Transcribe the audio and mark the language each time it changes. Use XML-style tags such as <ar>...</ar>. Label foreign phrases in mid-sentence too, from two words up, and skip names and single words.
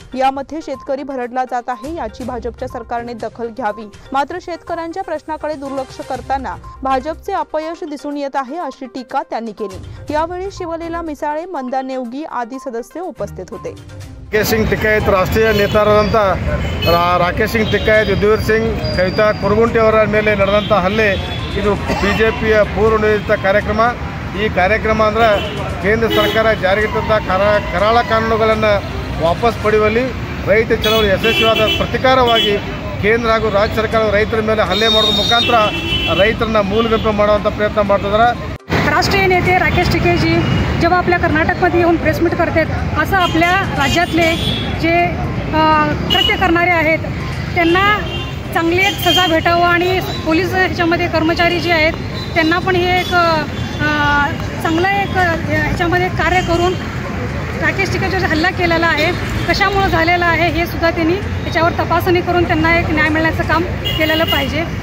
<mr>यामध्ये शेतकरी भरडला जात आहे, याची भाजपच्या सरकारने दखल घ्यावी। मात्र शेतकऱ्यांच्या प्रश्नाकडे दुर्लक्ष करताना भाजपचे अपयश दिसून येत आहे, अशी टीका त्यांनी केली। यावेळी शिवलीला मिसाळे, मंदा नेवगी आदी सदस्य उपस्थित होते।</mr> <kn>राकेश सिंग टिकैत ರಾಷ್ಟ್ರೀಯ ನೇತಾರರಾದಂಥ ರಾಕೇಶ್ ಸಿಂಗ್ ಟಿಕೈತ್, ಯದುವೀರ್ ಸಿಂಗ್, ಕವಿತಾ ಕುರುಗುಂಟಿ ಅವರ ಮೇಲೆ ನಡೆದಂಥ ಹಲ್ಲೆ ಇದು ಬಿಜೆಪಿಯ ಪೂರ್ವನಿಯೋಜಿತ ಕಾರ್ಯಕ್ರಮ। ಈ ಕಾರ್ಯಕ್ರಮ ಅಂದರೆ ಕೇಂದ್ರ ಸರ್ಕಾರ ಜಾರಿಗಿಟ್ಟಂಥ ಕರಾಳ ಕಾನೂನುಗಳನ್ನು ವಾಪಸ್ ಪಡೆಯುವಲ್ಲಿ ರೈತ ಚಳವಳಿ ಯಶಸ್ವಿಯಾದ ಪ್ರತಿಕಾರವಾಗಿ ಕೇಂದ್ರ ಹಾಗೂ ರಾಜ್ಯ ಸರ್ಕಾರ ರೈತರ ಮೇಲೆ ಹಲ್ಲೆ ಮಾಡೋದ್ರ ಮುಖಾಂತರ ರೈತರನ್ನ ಮೂಲೆಗುಂಪು ಮಾಡುವಂಥ प्रयत्न ಮಾಡ್ತಿದ್ದಾರೆ।</kn> <mr>राष्ट्रीय नेते राकेश टिकैतजी जेव्हा आपल्या कर्नाटकमध्ये येऊन प्रेस मीट करतात, असं आपल्या राज्यातले जे कृत्य करणारे आहेत त्यांना चांगली एक सजा भेटावं आणि पोलीस ह्याच्यामध्ये कर्मचारी जे आहेत त्यांना पण हे एक चांगलं एक ह्याच्यामध्ये कार्य करून राकेश टिकेचा हल्ला केलेला आहे कशामुळे झालेला आहे हे सुद्धा त्यांनी याच्यावर तपासणी करून त्यांना एक न्याय मिळण्याचं काम केलेलं पाहिजे।</mr>